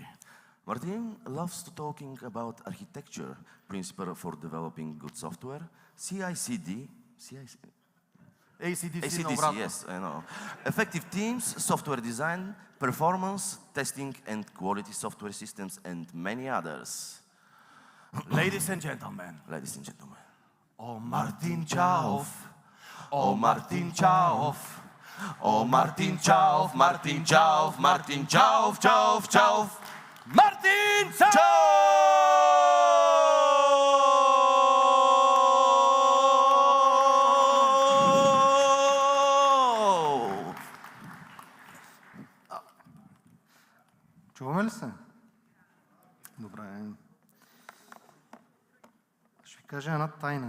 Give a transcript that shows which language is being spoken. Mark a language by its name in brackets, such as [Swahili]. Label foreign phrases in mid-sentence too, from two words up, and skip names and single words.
[English] Martin loves to talking about architecture, principle for developing good software, CI/CD, ACDC, yes, I know. Effective teams, software design, performance, testing, and quality software systems, and many others. Ladies and gentlemen, Oh Martin Chau, oh Martin Chau, oh Martin Chau, Martin Chau, Martin Chau, Chau, Chau, Martin Chau! [Bulgarian] Чуваме ли се? Добре. Ще ви кажа една тайна.